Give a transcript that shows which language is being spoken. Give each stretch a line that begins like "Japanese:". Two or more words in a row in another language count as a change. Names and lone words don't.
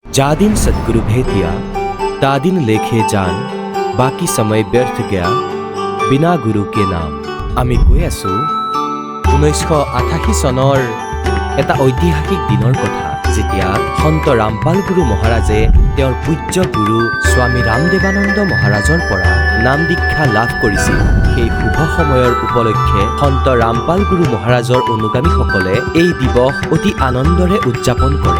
Hindi: जा दिन सदगुरु भेट दिया ता दिन लेखे जान बाकी समय व्यर्थ गया बिना गुरु के नाम।
Assamese: আমি কৈ আছো 1988 চনৰ এটা ঐতিহাসিক দিনৰ কথা, যেতিয়া সন্ত ৰামপাল গুৰু মহাৰাজে তেওঁৰ পূজ্য গুৰু স্বামী ৰামদেৱানন্দ মহাৰাজৰ পৰা নাম দীক্ষা লাভ কৰিছিল। সেই শুভ সময়ৰ উপলক্ষে সন্ত ৰামপাল গুৰু মহাৰাজৰ অনুগামীসকলে এই দিৱস অতি আনন্দৰে উদযাপন কৰে।